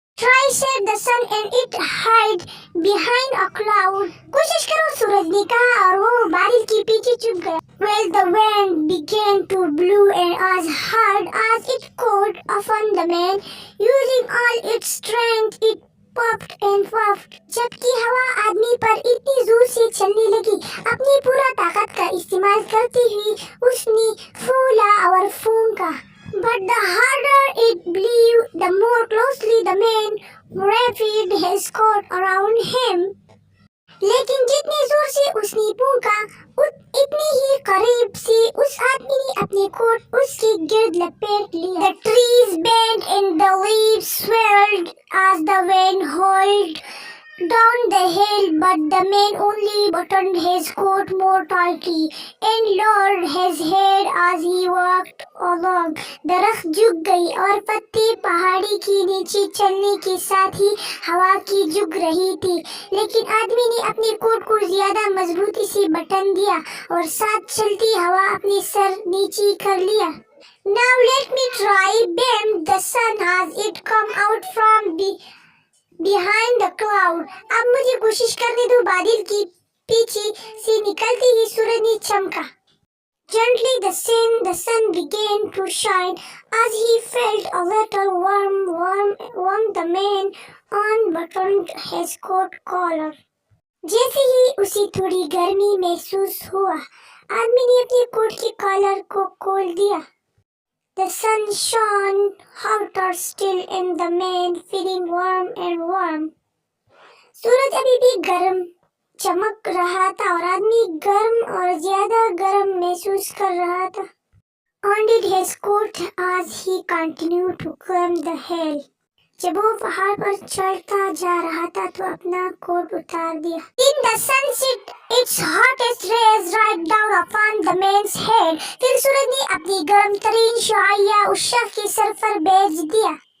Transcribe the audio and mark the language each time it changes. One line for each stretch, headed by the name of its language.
English: Try, said the sun, and it hid behind a cloud.
Hindi: कोशिश करो, सूरज ने कहा और वो बादल के पीछे छुप गया.
English: Well, the wind began to blow and as hard as it could upon the man, using all its strength, it puffed and puffed.
Hindi: जबकि हवा आदमी पर इतनी जोर से चलने लगी, अपनी पूरा ताकत का इस्तेमाल करती हुई उसने फूला और फूंका.
English: But the harder it blew, the more closely the man wrapped his coat around him.
Hindi: लेकिन जितनी जोर से उसने फूंका, इतनी ही करीब से उस आदमी ने अपने कोट उसके गिर्द लपेट लिया.
English: The trees bent and the leaves swirled as the wind howled down the hill, but the man only buttoned his coat more tightly and lowered his head as he walked along.
Hindi: दरख्त झुक गई और पत्ते पहाड़ी के नीचे चलने के साथ ही हवा की झुक रही थी. लेकिन आदमी ने अपने कोट को ज्यादा मजबूती से बटन दिया और साथ चलती हवा अपने सर नीचे कर लिया.
English: Now let me try, beamed the sun as it come out from behind the cloud.
Hindi: अब मुझे कोशिश करने दो, बादल की पीछे से निकलते ही सूरज ने चमका.
English: Gently the sun began to shine as he felt a little warm. The man unbuttoned his coat collar.
Hindi: जैसे ही उसे थोड़ी गर्मी महसूस हुआ, आदमी ने अपने कोट के कॉलर को खोल दिया.
English: The sun shone hotter still and the man feeling warm and warm.
Hindi: सूरज अभी भी गर्म चमक रहा था और आदमी गर्म और ज्यादा गर्म महसूस कर रहा था.
English: Undid his coat as he continued to climb the hill.
Hindi: जब वो पहाड़ पर चढ़ता जा रहा था तो अपना कोट उतार दिया.
English: Then the sun set its hottest rays right down upon the man's head.
Hindi: फिर सूरज ने अपनी गर्म तरीन शुआइया उस शख्स के सर पर भेज दिया.